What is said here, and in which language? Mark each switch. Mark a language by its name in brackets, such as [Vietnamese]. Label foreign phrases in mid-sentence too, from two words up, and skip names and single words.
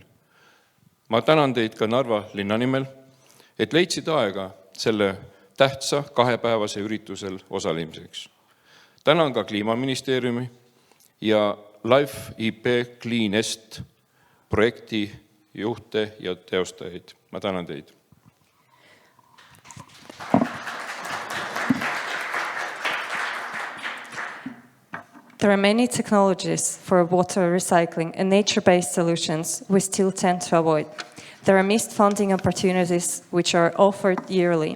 [Estonian] Ma tänan teid ka Narva linna nimel, et leidsid aega selle tähtsa 2-päevase üritusel osalemiseks. Tänan ka Kliimaministeeriumi ja LIFE IP CleanEST projekti juhte ja teostajaid. Ma tänan teid. [English] There are many technologies for water recycling and nature-based solutions we still tend to avoid. There are missed funding opportunities which are offered yearly.